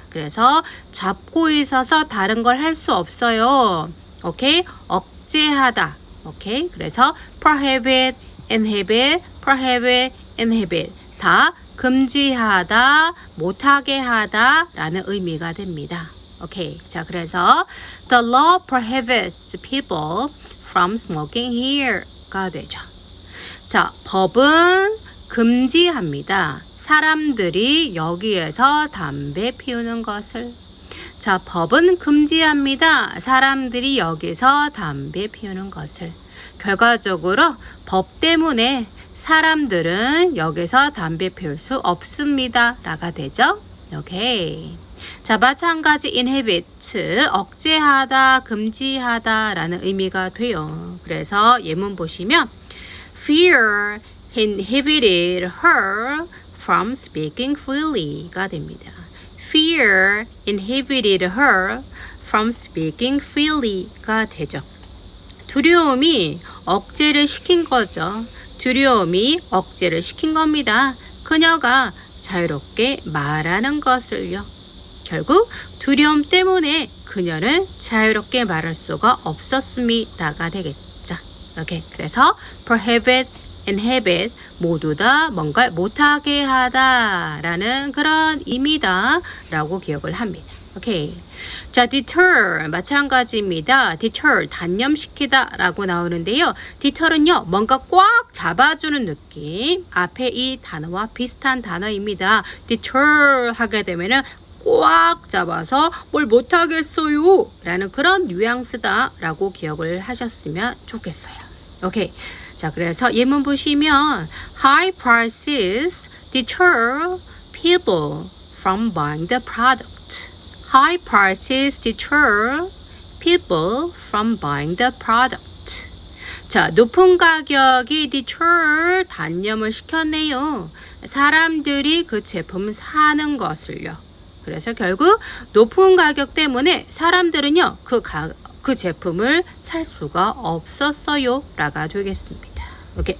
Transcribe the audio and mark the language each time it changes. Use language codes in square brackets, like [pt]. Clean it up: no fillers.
[ko] 그래서 잡고 있어서 다른 걸 할 수 없어요. 오케이? 억제하다. 오케이? 그래서 prohibit, inhibit, prohibit, inhibit 다 금지하다, 못하게 하다 라는 의미가 됩니다. 오케이. 자, 그래서 [en] the law prohibits people from smoking here [ko] 가 되죠. 자, 법은 금지합니다. 사람들이 여기에서 담배 피우는 것을. 자, 법은 금지합니다. 사람들이 여기서 담배 피우는 것을. 결과적으로 법 때문에 사람들은 여기서 담배 피울 수 없습니다 라가 되죠. 오케이. 자, 마찬가지 inhibit, 억제하다, 금지하다 라는 의미가 돼요. 그래서 예문 보시면 [en] fear inhibited her from speaking freely [ko] 가 됩니다. [en] Fear inhibited her from speaking freely [ko] 가 되죠. 두려움이 억제를 시킨 거죠. 두려움이 억제를 시킨 겁니다. 그녀가 자유롭게 말하는 것을요. 결국 두려움 때문에 그녀는 자유롭게 말할 수가 없었습니다가 되겠죠. 오케이. 그래서 prohibit, inhibit 모두 다 뭔가 못하게 하다라는 그런 의미다 라고 기억을 합니다. 오케이. 자, deter 마찬가지입니다. deter 단념시키다 라고 나오는데요. deter은요, 뭔가 꽉 잡아주는 느낌. 앞에 이 단어와 비슷한 단어입니다. deter 하게 되면은 꽉 잡아서 뭘 못하겠어요 라는 그런 뉘앙스다 라고 기억을 하셨으면 좋겠어요. 오케이. 자, 그래서 예문 보시면 [en] high prices deter people from buying the product. High prices deter people from buying the product. [ko] 자, 높은 가격이 deter 단념을 시켰네요. 사람들이 그 제품을 사는 것을요. 그래서 결국 높은 가격 때문에 사람들은요, 그 제품을 살 수가 없었어요 라가 되겠습니다. 오케이.